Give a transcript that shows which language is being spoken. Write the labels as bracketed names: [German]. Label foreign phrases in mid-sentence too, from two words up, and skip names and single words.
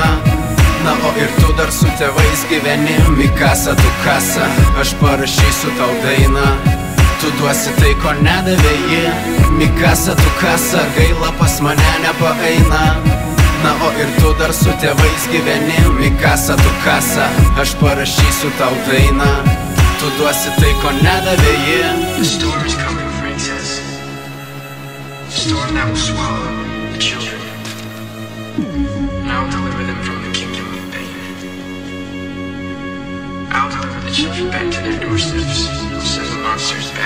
[Lithuanian] Na o ir tu dar su tėvais gyveni. Mikasa tu kasa, aš parašysiu tau dainą, tu duosi tai ko nedavė ji. Mikasa tu kasa, gaila pas mane nepaeina. Na o ir tu dar su tėvais gyveni. Mikasa tu kasa, aš parašysiu tau dainą, tu duosi tai ko nedavė ji. [English] The storm is coming, princess. The storm that will swallow the children, and I will deliver them from the kingdom of pain. I will deliver the children back to their doorsteps, send the monsters